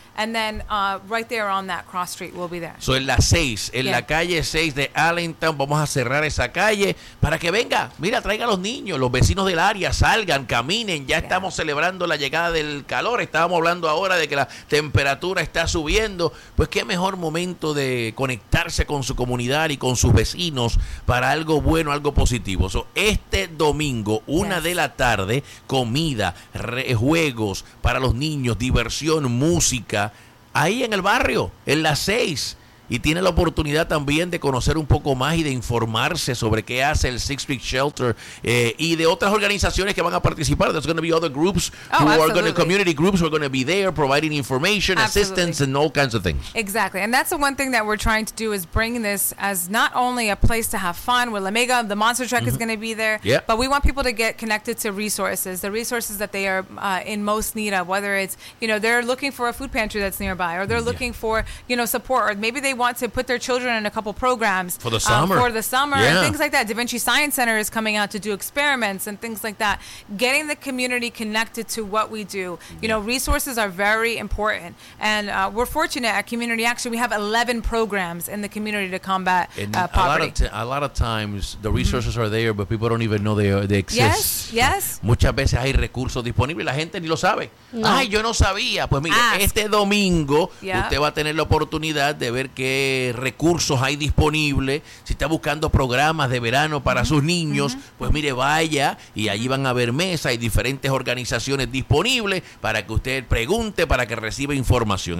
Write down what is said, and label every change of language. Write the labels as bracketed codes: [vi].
[en] And then right there on that cross street, we'll be there. [es] So en la 6, en la calle 6 de Allentown, vamos a cerrar esa calle para que venga, mira, traiga a los niños, los vecinos del área, salgan, caminen. Ya estamos celebrando la llegada del calor. Estábamos hablando ahora de que la temperatura está subiendo. Pues qué mejor momento de conectarse con su comunidad y con sus vecinos para algo bueno, algo positivo. So, este domingo, una de la tarde, comida, juegos para los niños, diversión, música. Ahí en el barrio, en las 6. Y tiene la oportunidad también de conocer un poco más y de informarse sobre qué hace el Sixth Street Shelter y de otras organizaciones que van a participar. [en] There's going to be other groups community groups who are going to be there providing information, assistance, and all kinds of things. Exactly. And that's the one thing that we're trying to do is bring this as not only a place to have fun with La Mega, the monster truck is going to be there, but we want people to get connected to resources, the resources that they are in most need of, whether it's, you know, they're looking for a food pantry that's nearby, or they're looking for, you know, support, or maybe they want to put their children in a couple programs for the summer, and things like that. Da Vinci Science Center is coming out to do experiments and things like that. Getting the community connected to what we do, you know, resources are very important. And we're fortunate at Community Action, we have 11 programs in the community to combat poverty. A lot of times, the resources are there, but people don't even know they exist. Yes. [es] Muchas veces hay recursos disponibles, la gente ni lo sabe. No. Ay, yo no sabía. Pues mire, este domingo usted va a tener la oportunidad de ver qué recursos hay disponibles. Si está buscando programas de verano para sus niños, pues mire, vaya, y allí van a haber mesas y diferentes organizaciones disponibles para que usted pregunte, para que reciba información.